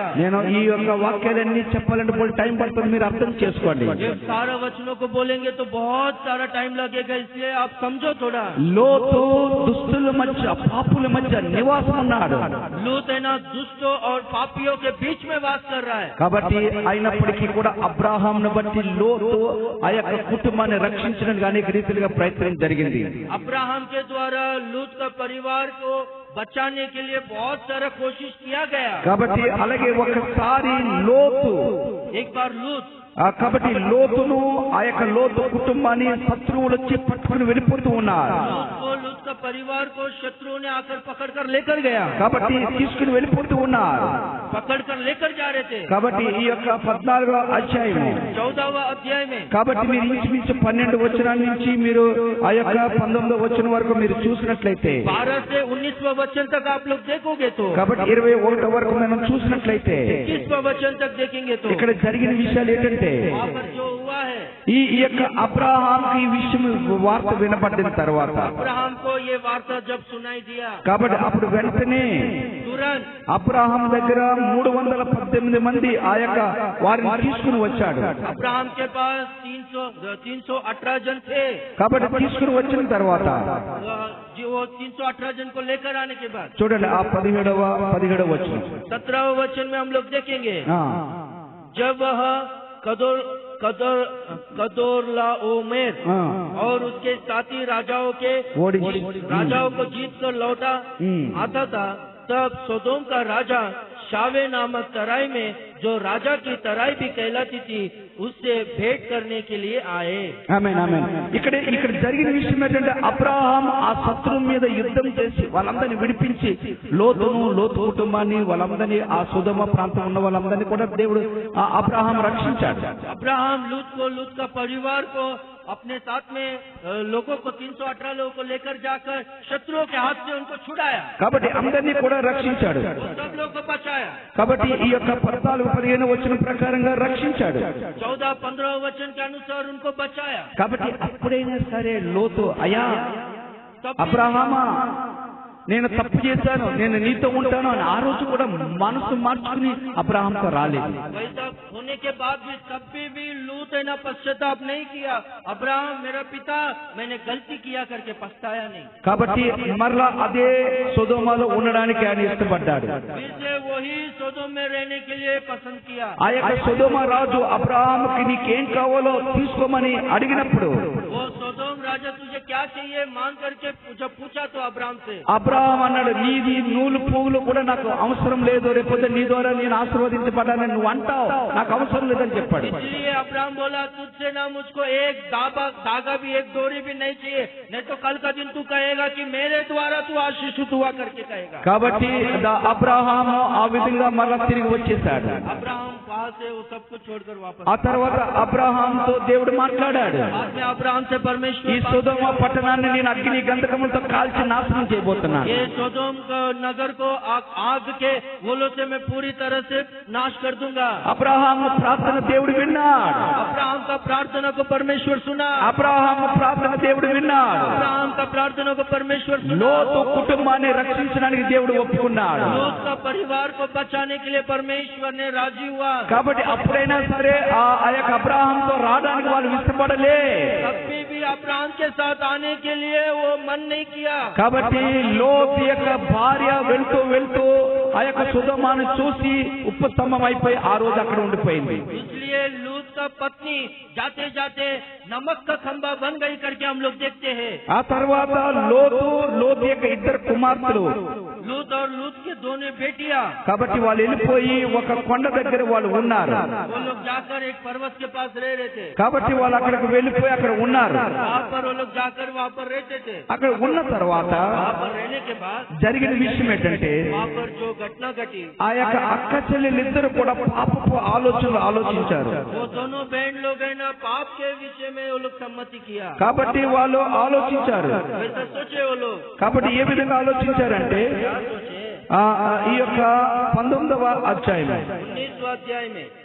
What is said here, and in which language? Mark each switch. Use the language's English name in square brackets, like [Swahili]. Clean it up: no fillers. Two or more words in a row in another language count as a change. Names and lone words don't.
[Telugu] నేను ఈ యొక్క వాక్యాలన్నీ చెప్పాలంటే కూడా టైం పడుతుంది, మీరు అర్థం చేసుకోండి. [Hindi] ये सारे वचनों को बोलेंगे तो बहुत सारा टाइम लगेगा, इसलिए आप समझो थोड़ा। [Telugu] లోతు దుష్టుల మధ్య, పాపుల మధ్య నివాసం ఉన్నాడు. [Hindi] लूत लूत है ना दुष्टों और पापियों के बीच में वास कर रहा है। [Telugu] కాబట్టి అయినప్పటికీ కూడా అబ్రాహాంను బట్టి లోతు ఆ యొక్క కుటుంబాన్ని రక్షించడానికి అనేక రీతిలుగా ప్రయత్నం జరిగింది। [Hindi] अब्राहम के द्वारा लूत का परिवार को बचाने के लिए बहुत सारा कोशिश किया गया। [Telugu] కాబట్టి అలాగే ఒకసారి లోతు [Hindi] एक बार लूत [Telugu] కాబట్టి లోతును ఆ యొక్క లోతు కుటుంబాన్ని శత్రువులు వచ్చి పట్టుకుని వెళ్ళిపోతూ ఉన్నారు। [Hindi] लूत का परिवार को शत्रुओं ने आकर पकड़ कर लेकर गया। [Telugu] కాబట్టి తీసుకుని వెళ్ళిపోతూ ఉన్నారు। [Hindi] पकड़ कर लेकर जा रहे थे। [Telugu] కాబట్టి ఈ యొక్క 14వ అధ్యాయం 14వ అధ్యాయ में కాబట్టి మీరు ఇంచుమించు 12 వచనాల నుంచి మీరు ఆ యొక్క 19వ వచనం వరకు మీరు చూసినట్లయితే [Hindi] 12 से 19वां वचन तक आप लोग देखोगे तो [Telugu] కాబట్టి 21 వరకు మనం చూసినట్లయితే [Hindi] 21वां वचन तक देखेंगे तो [Telugu] ఇక్కడ జరిగిన విషయాలు ఏంటంటే [Hindi] वहाँ पर जो हुआ है [Telugu] ఈ యొక్క అబ్రాహాంకి ఈ విషయం వార్త వినపడిన తర్వాత [Hindi] अब्राहम को ये वार्ता जब सुनाई दिया [Telugu] కాబట్టి అప్పుడు వెంటనే [Hindi] तुरंत [Telugu] అబ్రాహాం దగ్గర 318 మంది ఆ యొక్క వారిని తీసుకుని వచ్చాడు। [Hindi] अब्राहम के पास 318 जन थे। [Telugu] కాబట్టి తీసుకుని వచ్చిన తర్వాత [Hindi] वो 318 जन को लेकर आने के बाद [Telugu] చూడండి ఆ 17వ వచనం [Hindi] 17वें वचन में हम लोग देखेंगे जब वह कदोर्लाओमेर और उसके साथी राजाओं को जीत कर लौटा आता था, तब सोदोम का राजा शावे नामक तराई में जो राजा की तराई भी कहलाती थी उससे भेंट करने के लिए आए। [Telugu] ఆమేన్ ఆమేన్। ఇక్కడ జరిగిన విషయం ఏంటంటే అబ్రాహాం ఆ శత్రువు మీద యుద్ధం చేసి వాళ్ళందరినీ విడిపించి లోతు కుటుంబాన్ని వాళ్ళందరినీ ఆ సొదొమ ప్రాంతం ఉన్న వాళ్ళందరినీ కూడా దేవుడు అబ్రాహాం రక్షించాడు। [Hindi] अब्राहम लूत का परिवार को अपने साथ में लोगों को 318 लोगों को लेकर जाकर शत्रुओं के हाथ से उनको छुड़ाया। [Telugu] కాబట్టి అందరినీ కూడా రక్షించాడు। [Hindi] सब लोगों को बचाया। [Telugu] కాబట్టి ఈ యొక్క 14-15 వచనం ప్రకారంగా రక్షించాడు। [Hindi] 14-15 वचन के अनुसार उनको बचाया। [Telugu] కాబట్టి అప్పుడైనా సరే లోతు అయ్యా అబ్రాహామా నేను తప్పు చేశాను, నేను నీతో ఉంటాను అని ఆ రోజు కూడా మనసు మార్చుకుని అబ్రాహాంతో రాలేదు। [Hindi] वैसा होने के बाद भी कभी भी लूत ने पश्चाताप नहीं किया, अब्राहम मेरा पिता मैंने गलती किया करके पछताया नहीं। [Telugu] కాబట్టి మరలా అదే సొదొమలో ఉండడానికి ఆయన ఇష్టపడ్డాడు। [Hindi] फिर से वही सोदोम में रहने के लिए पसंद किया। [Telugu] ఆ యొక్క సొదొమ రాజు అబ్రాహాంకి నీకేం కావాలో తీసుకోమని అడిగినప్పుడు [Hindi] वो सोदोम राजा तुझे क्या चाहिए मांग करके जब पूछा तो अब्राहम से [Telugu] అబ్రాహాం అన్నాడు నీది నూలు పువ్వులు కూడా నాకు అవసరం లేదు, రేపొద్దు నీ ద్వారా నేను ఆశీర్వదించబడ్డానని నువ్వు అంటావు, నాకు అవసరం లేదని చెప్పాడు। [Hindi] इसलिए अब्राहम बोला तुझसे ना मुझको एक धागा भी एक डोरी भी नहीं चाहिए, नहीं तो कल का दिन तू कहेगा कि मेरे द्वारा तू आशीषित हुआ करके कहेगा। [Telugu] కాబట్టి అబ్రాహాము ఆ విధంగా మరలా తిరిగి వచ్చేసాడు। [Hindi] अब्राहम वहाँ से वो सब कुछ छोड़कर वापस [Telugu] ఆ తర్వాత అబ్రాహాంతో దేవుడు మాట్లాడాడు, [Hindi] बाद में अब्राहम से [Telugu] ఈ [Hindi] परमेश्वर [Telugu] సొదొమ పట్టణాన్ని నేను అగ్ని గంధకములతో కాల్చి నాశనం చేయబోతున్నాను। [Hindi] ये सोदोम का नगर को आग के गोलों से मैं पूरी तरह से नाश कर दूंगा। [Telugu] అబ్రాహాము ప్రార్థన దేవుడు విన్నాడు। [Hindi] अब्राहम का प्रार्थना को परमेश्वर सुना। [Telugu] అబ్రాహాము ప్రార్థన దేవుడు విన్నాడు। [Hindi] अब्राहम का प्रार्थना को परमेश्वर सुना। [Telugu] లోతు కుటుంబాన్ని రక్షించడానికి దేవుడు ఒప్పుకున్నాడు। [Hindi] लूत का परिवार को बचाने के लिए परमेश्वर ने राजी हुआ। [Telugu] కాబట్టి అప్పుడైనా సరే ఆ యొక్క అబ్రాహాంతో రావడానికి వాళ్ళు ఇష్టపడలే। [Hindi] कभी भी अब्राहम के साथ आने के लिए वो मन नहीं किया। [Telugu] కాబట్టి లోతు యొక్క భార్య వెళ్తూ వెళ్తూ ఆ యొక్క సొదొమను చూసి ఉపస్తంభం అయిపోయి ఆ రోజు అక్కడ ఉండిపోయింది। [Hindi] इसलिए लूत का पत्नी जाते जाते नमक का खंबा बन गई करके हम लोग देखते हैं। [Telugu] ఆ తర్వాత లోతు యొక్క ఇద్దరు కుమార్తెలు [Hindi] लूत और लूत के दोनों बेटियां [Telugu] కాబట్టి వాళ్ళు వెళ్ళిపోయి ఒక కొండ దగ్గర వాళ్ళు ఉన్నారు। [Hindi] वो लोग जाकर एक पर्वत के पास रह रहे थे। [Telugu] కాబట్టి వాళ్ళు అక్కడికి వెళ్ళిపోయి అక్కడ ఉన్నారు। [Hindi] वहाँ पर वो लोग जाकर वहाँ पर रहते थे। [Telugu] అక్కడ ఉన్న తర్వాత [Hindi] वहाँ पर रहने के बाद [Telugu] జరిగిన విషయం ఏంటంటే [Hindi] वहाँ पर जो घटना घटी [Telugu] ఆ యొక్క అక్క చెల్లెలిద్దరు కూడా పాపపు ఆలోచనలు ఆలోచించారు। [Hindi] वो दोनों बहन लोग है ना पाप के विषय में वो लोग सम्मति किया। [Telugu] కాబట్టి వాళ్ళు ఆలోచించారు। [Hindi] वैसा सोचे वो लोग। [Telugu] కాబట్టి ఏ విధంగా ఆలోచించారంటే [Hindi] सोचे [Telugu] ఈ యొక్క 19వ అధ్యాయం [Hindi] 19वां अध्याय में